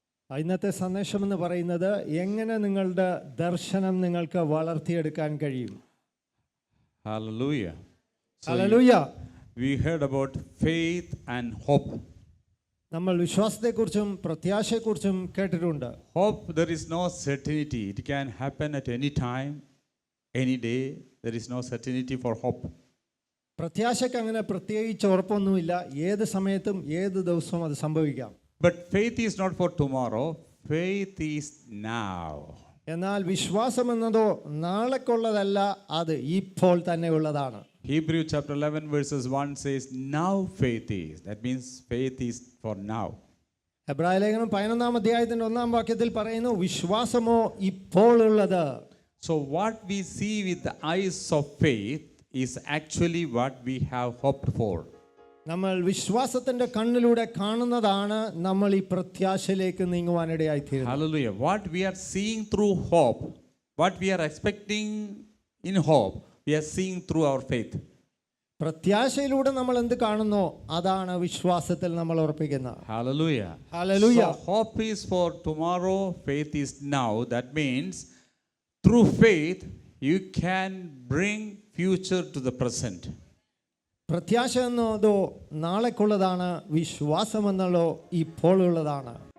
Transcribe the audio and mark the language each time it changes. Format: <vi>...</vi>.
<ml>ഇന്നത്തെ സന്ദേശം എന്ന് പറയുന്നത് എങ്ങനെ നിങ്ങളുടെ ദർശനം നിങ്ങൾക്ക് വളർത്തിയെടുക്കാൻ കഴിയും.</ml> <en>Hallelujah. Hallelujah. We heard about faith and hope.</en> <ml>നമ്മൾ വിശ്വാസത്തെക്കുറിച്ചും പ്രത്യാശയെക്കുറിച്ചും കേട്ടിട്ടുണ്ട്.</ml> <en>Hope, there is no certainty. It can happen at any time, any day. There is no certainty for hope.</en> <ml>പ്രത്യാശയ്ക്ക് അങ്ങനെ പ്രത്യേകിച്ച് ഉറപ്പൊന്നുമില്ല. ഏത് സമയത്തും ഏത് ദിവസവും അത് സംഭവിക്കാം.</ml> <en>But faith is not for tomorrow. Faith is now.</en> <ml>എന്നാൽ വിശ്വാസം എന്നതോ നാളേക്കുള്ളതല്ല, അത് ഇപ്പോൾ തന്നെ ഉള്ളതാണ്.</ml> <en>Hebrew chapter 11 verses 1 says, now faith is. That means faith is for now.</en> <ml>എബ്രായ ലേഖനം 11 അധ്യായത്തിന്റെ 1 വാക്യത്തിൽ പറയുന്നു, വിശ്വാസമോ ഇപ്പോൾ ഉള്ളത്.</ml> <en>So what we see with the eyes of faith is actually what we have hoped for.</en> <ml>നമ്മൾ വിശ്വാസത്തിന്റെ കണ്ണിലൂടെ കാണുന്നതാണ് നമ്മൾ ഈ പ്രത്യാശയിലേക്ക് നീങ്ങുവാനിടയായി തീരുന്നത്.</ml> <en>Hallelujah. What we are seeing through hope, what we are expecting in hope, we are seeing through our faith.</en> <ml>പ്രത്യാശയിലൂടെ നമ്മൾ എന്ത് കാണുന്നോ അതാണ് വിശ്വാസത്തിൽ നമ്മൾ ഉറപ്പിക്കുന്നത്.</ml> <en>Hallelujah. Hallelujah. So hope is for tomorrow, faith is now. That means through faith you can bring future to the present.</en> <ml>പ്രത്യാശ എന്നതോ നാളേക്കുള്ളതാണ്, വിശ്വാസം എന്നതോ ഇപ്പോൾ ഉള്ളതാണ്.</ml>